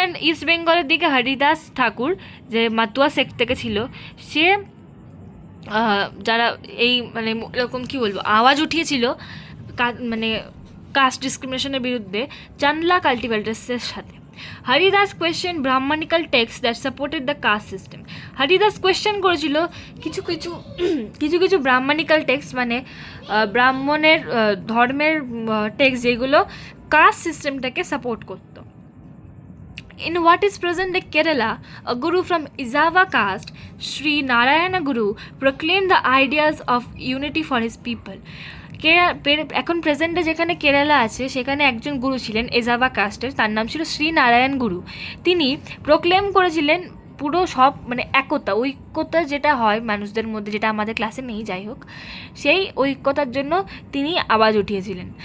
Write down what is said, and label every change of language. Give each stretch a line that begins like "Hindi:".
Bangla: East বেঙ্গলের দিকে হরিদাস ঠাকুর যে মাতুয়া সেক্ট থেকে ছিল, সে যারা এই মানে এরকম কী বলবো আওয়াজ উঠিয়েছিল মানে কাস্ট ডিসক্রিমিনেশনের বিরুদ্ধে, চান্দলা কাল্টিভেটার্সের সাথে।
English: Haridas question Brahminical text that supported the caste system.
Bangla: Haridas question করেছিল কিছু কিছু ব্রাহ্মণিক্যাল টেক্সট মানে ব্রাহ্মণের ধর্মের টেক্সট যেগুলো কাস্ট সিস্টেমটাকে সাপোর্ট করতো।
English: In what is present day Kerala, a guru from Izava caste, Sri Narayana Guru, proclaimed the ideas of unity for his people.
Bangla: এখন প্রেজেন্টে যেখানে কেরালা আছে সেখানে একজন গুরু ছিলেন এজাভা কাস্টের, তার নাম ছিল শ্রী নারায়ণ গুরু। তিনি প্রোক্লেম করেছিলেন পুরো সব মানে ঐক্যতা যেটা হয় মানুষদের মধ্যে, যেটা আমাদের ক্লাসে নেই, যাই হোক, সেই ঐক্যতার জন্য তিনি আওয়াজ উঠিয়েছিলেন।